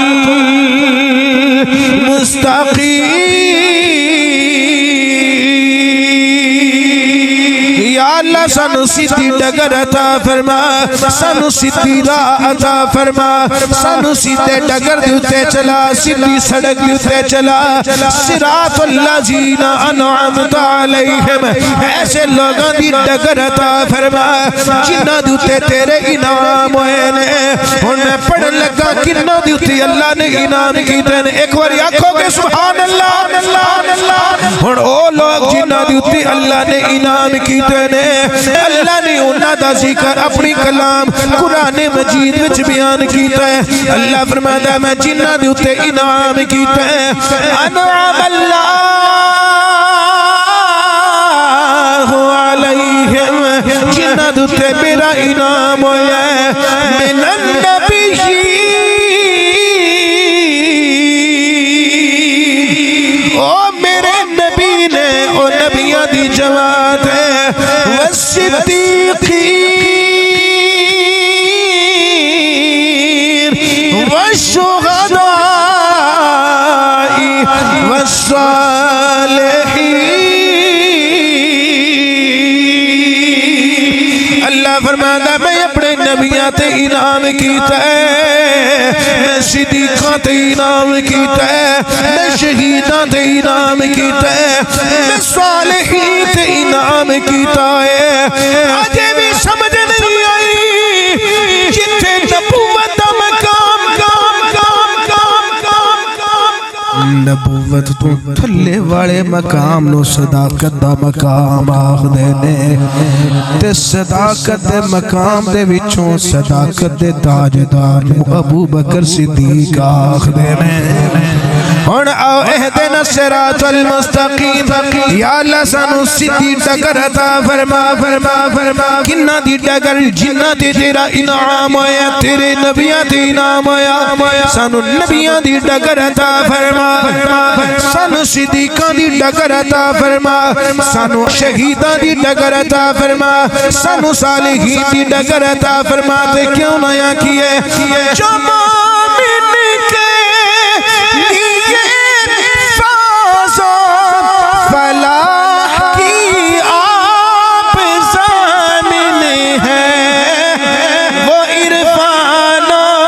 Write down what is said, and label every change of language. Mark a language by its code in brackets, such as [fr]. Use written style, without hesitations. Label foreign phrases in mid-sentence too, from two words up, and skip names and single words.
[pa] المستقیم یا اللہ سانو سیدھی ڈگر عطا فرما سانو سیدھی راہ عطا فرما سانو سیدھے ڈگر دے اتے چلا سیدھی سڑک دے اتے [ar] چلا صراط الذین انعمت علیہم [pa] ایسے لوگاں دی ڈگر عطا فرما جنہاں دے اتے تیرے انعام ہوئے نے ہن میں پڑھن لگا کنہاں دے اتے اللہ نے انعام کیتے نے ایک بار آکھو کہ [ar] سبحان اللہ [pa] ہن او لوگ جنہاں دے اتے اللہ نے انعام کیتے نے اللہ نے انہاں دا ذکر اپنی کلام قرآن مجید وچ بیان کیتا ہے [ur] اللہ فرماتا ہے [pa] میں جنہاں دے اتے انعام کیتا ہے انعام اللہ علیہم جنہاں دے اتے میرا انعام ہویا ہے [ar] من النبیین [pa] او میرے نبی نے او نبیاں دی جماعت ہے [ar] والصدیقین والشہداء والصالحین [pa] اللہ فرماتا میں اپنے نبیاں تے انعام کیتا ہے میں صدیقاں تے انعام کیتا ہے میں شہیداں تے انعام کیتا ہے میں صالحین تے انعام کیتا ہے آجے بھی سمجھ نہیں آئی جتھے نبوت دا مقام نبوت تو تھلے والے مقام نو صداقت دا مقام آخ دینے تے صداقت دے مقام دے وچوں صداقت دے تاجدار ابو بکر صدیق آخ دینے [ar] ہن آؤ اہدنا الصراط المستقیم [pa] یا اللہ سانو سیدھی ڈگر عطا فرما کنہ دی ڈگر جنہ تے تیرا انعام ہویا تیرے نبیاں تے انعام ہویا سانو نبیاں دی ڈگر عطا فرما سانو صدیقاں دی ڈگر عطا فرما سانو شہیداں دی ڈگر عطا فرما سانو صالحین دی ڈگر عطا فرما تے [ur] کیوں نہ کیے جو مومن کے لیے فوز و فلاح کی آپ ضامن ہیں وہ عرفان و